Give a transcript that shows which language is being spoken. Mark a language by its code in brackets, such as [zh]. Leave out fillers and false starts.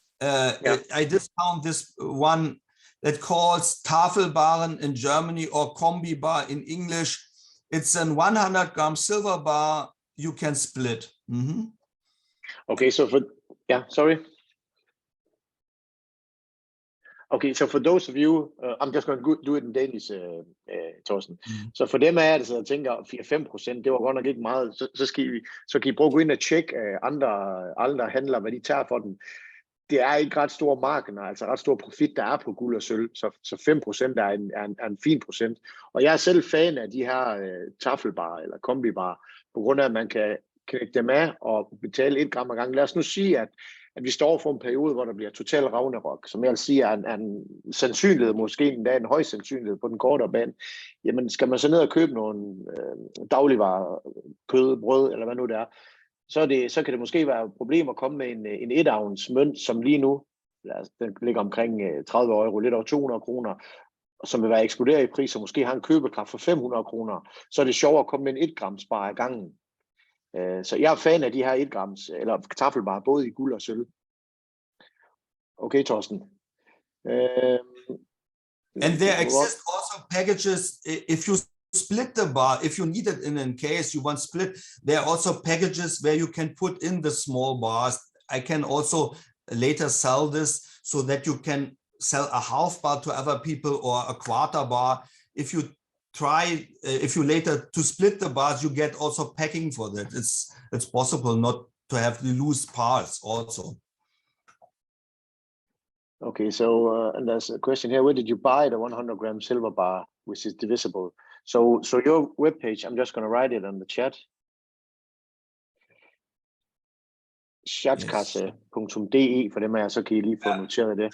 [en] I discount this one that calls Tafelbaren in Germany or Kombi bar in English. It's a 100-gram silver bar you can split. Mm-hmm. Okay, so sorry. Okay, so for those of you, I'm just going to do it in Danish, Torsten. [da] Så for dem af jer, der sidder og tænker, 4-5%, det var godt nok ikke meget, så kan I prøve at gå ind og tjekke andre handlere, hvad de tager for den. Det er ikke ret store marginer, altså ret stor profit, der er på guld og sølv, så 5% er en fin procent. Og jeg er selv fan af de her tafelbarer eller kombibarer, på grund af, at man kan knække dem af og betale 1 gram ad gangen. Lad os nu sige, at vi står for en periode, hvor der bliver total ragnarok, som jeg vil sige er en sandsynlighed, måske endda en høj sandsynlighed på den kortere bane. Jamen, skal man så ned og købe nogle dagligvarer, kød, brød, eller hvad nu det er, så kan det måske være et problem at komme med en 1-ounce mønt, som lige nu, den ligger omkring 30 euro, lidt over 200 kroner, som vil være eksploderet i pris, og måske har en købekraft for 500 kroner, så er det sjovere at komme med en 1 grams bar ad gangen. Så jeg er fan af de her 1 grams, eller tafelbarer, både i guld og sølv. [en] Okay, Torsten. And there exist also packages, if you split the bar, if you need it in a case you want split, there are also packages where you can put in the small bars. I can also later sell this so that you can sell a half bar to other people or a quarter bar. If you later to split the bars, you get also packing for that. It's possible not to have the loose parts also. Okay, so and there's a question here. Where did you buy the 100-gram silver bar, which is divisible? So your webpage, I'm just going to write it on the chat. [da] Schatzkasse.de for dem af jer, så kan I lige få noteret det.